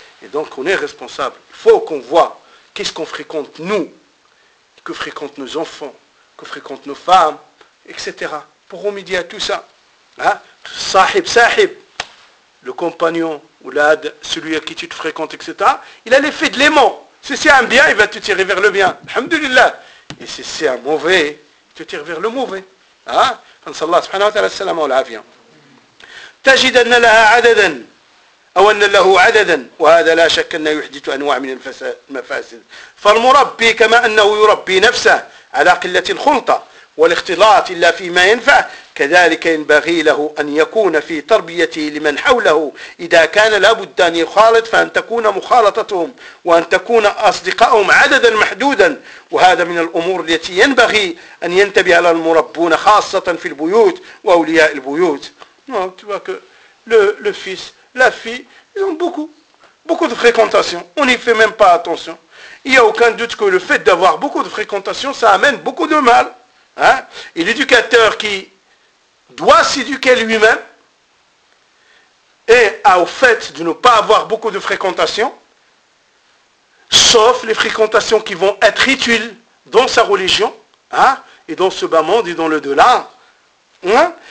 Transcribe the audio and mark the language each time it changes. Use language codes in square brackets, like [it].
[fr] Et donc, on est responsable. Il faut qu'on voit qu'est-ce qu'on fréquente, nous, que fréquentent nos enfants, que fréquentent nos femmes, etc. Pour remédier à tout ça. Hein? Sahib, sahib, le compagnon, ou l'ad, celui à qui tu te fréquentes, etc. Il a l'effet de l'aimant. Si c'est un bien, il va te tirer vers le bien. Alhamdulillah. Et si c'est un mauvais, il te tire vers le mauvais. Hein? Allah subhanahu wa ta'ala, salam ala avion. [ar] تجد أن لها عددا أو أن له عددا وهذا لا شك أنه يحدث أنواع من المفاسد فالمربي كما أنه يربي نفسه على قلة الخلطة والاختلاط إلا فيما ينفع كذلك ينبغي له أن يكون في تربيته لمن حوله إذا كان لابد أن يخالط فأن تكون مخالطتهم وأن تكون أصدقائهم عددا محدودا وهذا من الأمور التي ينبغي أن ينتبه على المربون خاصة في البيوت وأولياء البيوت. [fr] Non, tu vois que le fils, la fille, ils ont beaucoup de fréquentation. On n'y fait même pas attention. Il n'y a aucun doute que le fait d'avoir beaucoup de fréquentation, ça amène beaucoup de mal. Hein? Et l'éducateur qui doit s'éduquer lui-même et a au fait de ne pas avoir beaucoup de fréquentation, sauf les fréquentations qui vont être utiles dans sa religion, hein? Et dans ce bas monde et dans le delà. Hein?